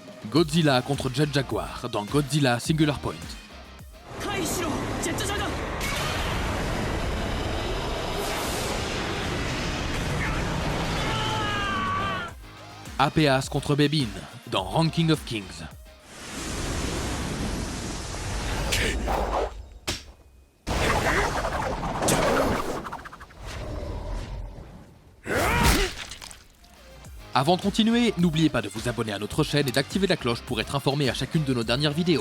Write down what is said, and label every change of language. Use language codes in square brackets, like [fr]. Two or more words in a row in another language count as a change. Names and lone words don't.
[fr] Godzilla contre Jet Jaguar dans Godzilla Singular Point. [ja] 回避しろジェットジャガー [fr] Apeas contre Bebin dans Ranking of Kings. Avant de continuer, n'oubliez pas de vous abonner à notre chaîne et d'activer la cloche pour être informé à chacune de nos dernières vidéos.